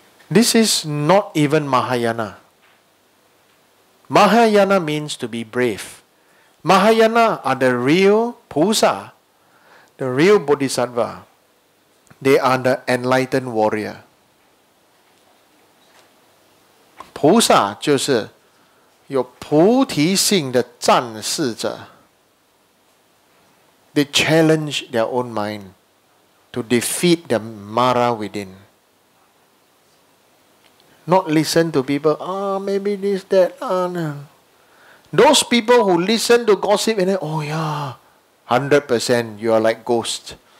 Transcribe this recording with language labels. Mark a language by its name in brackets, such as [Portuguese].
[English] This is not even Mahayana. Mahayana means to be brave. Mahayana are the real Pusa, the real Bodhisattva. They are the enlightened warrior. [Chinese] 菩萨就是有菩提性的战士者。 [English] They challenge their own mind to defeat the Mara within. Not listen to people, maybe this, that, no. Those people who listen to gossip and then, oh yeah, 100% you are like ghost.